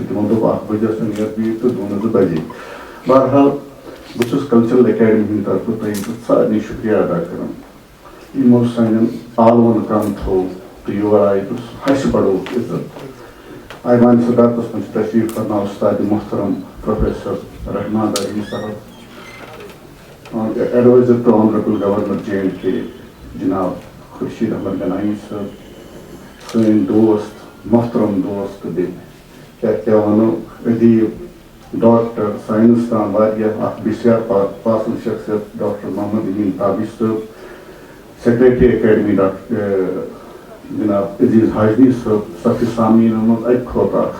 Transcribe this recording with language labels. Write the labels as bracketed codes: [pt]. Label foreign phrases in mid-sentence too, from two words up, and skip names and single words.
[ks] تِمن دوٚپ 1 بجے آسن یتھ بِہِتھ تہٕ 2 بجے. بہرحال بہٕ چھُس کلچرل اکیڈمی ہٕنٛدِ طرفہٕ تۄہہِ سارنٕے شُکریہ ادا کران. یِمو سانٮ۪ن عالمن کم تھوٚو تہٕ یور آیہِ تہٕ ہسہِ بڑووُکھ عزت. ایوان صدارتس منٛز چھِ تشریف فرما استاد محترم پروفیسر رحمان علی صاحب, [en] advisor to Honourable Governor [ks] J&K جناب خورشید احمد گنایی صاحب, سٲنۍ دوست محترم دوست تہٕ بیٚیہِ کیٛاہ وَنو ادیٖب ڈاکٹر ساینسدان واریاہ اکھ بسیار پاسل شخصیت ڈاکٹر محمد امین تابش صٲب, سیکریٹری اکیڈمی ڈاکٹر جناب عزیز حاجنی صٲب, صفہِ سامیٖنن منٛز اَکہِ کھۄتہٕ اکھ.